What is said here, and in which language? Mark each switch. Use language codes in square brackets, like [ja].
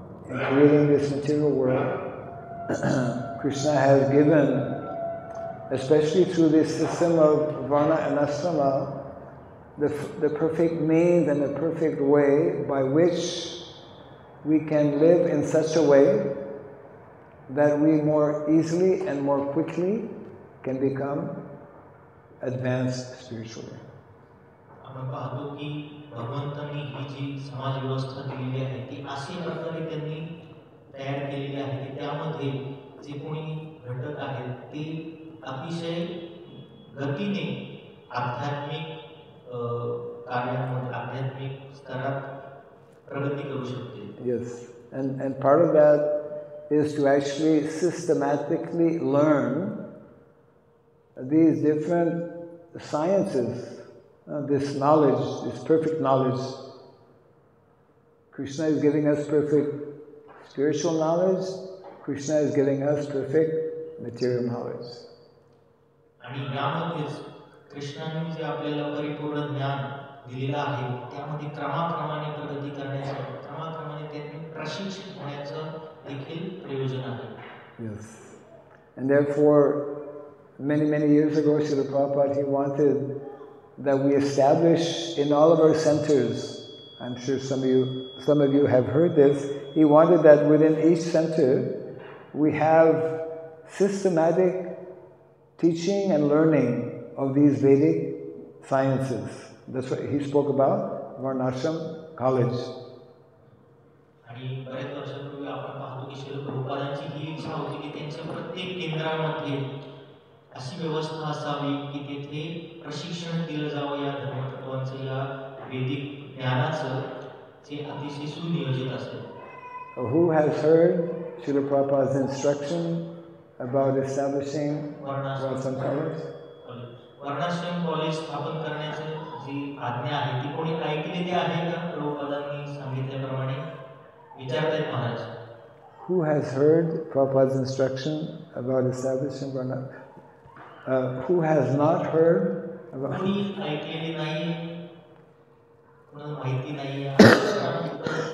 [en] in creating this material world, Krishna has given, especially through this system of Varna and Ashrama, the perfect means and the perfect way by which we can live in such a way that we more easily and more quickly can become advanced spiritually. [mr] आपण पाहतो की भगवंतांनी ही जी समाज व्यवस्था दिलेली आहे ती अशा प्रकारे त्यांनी तयार केलेली आहे की त्यामध्ये जे कोणी घटक आहेत ते अतिशय गतीने आध्यात्मिक कार्यांमध्ये आध्यात्मिक स्तरात प्रगती करू शकते. [en] Yes, and part of that is to actually systematically learn these different sciences, this knowledge, this perfect knowledge. Krishna is giving us perfect spiritual knowledge. Krishna is giving us perfect material knowledge. [mr] आणि यामध्येच कृष्णाने जे आपल्याला परिपूर्ण ज्ञान दिलेलं आहे त्यामध्ये क्रमाक्रमाने प्रगती करण्याचं क्रमाक्रमाने त्यातून प्रशिक्षित होण्याचं देखील प्रयोजन आहे. [en] Yes. And therefore, many years ago, Srila Prabhupada, he wanted that we establish in all of our centers, I'm sure some of you have heard this, he wanted that within each center we have systematic teaching and learning of these Vedic sciences. That's what he spoke about, Varnashram College. [mr] आणि बरेच वर्षापूर्वी आपण पाहतो की श्रील प्रभुपादांची ही इच्छा होती की त्यांच्या प्रत्येक केंद्रामध्ये अशी व्यवस्था असावी की तेथे प्रशिक्षण दिलं जावं या धर्मतत्वांचं या वैदिक ज्ञानाचं जे अतिशय सुनियोजित असेल. [en] Who has heard Srila Prabhupada's instruction about establishing Varnashram College? [mr] वर्णाश्रम कॉलेज स्थापन करण्याची जी आज्ञा आहे ती कोणी ऐकलेली आहे का? प्रभुपादांनी सांगितल्याप्रमाणे विचारतायत Maharaj. [en] Who has heard Prabhupada's instruction about establishing Varnashram? Who has not heard about? [mr] कोणी ऐकलेली नाही, कोणाला माहिती नाही.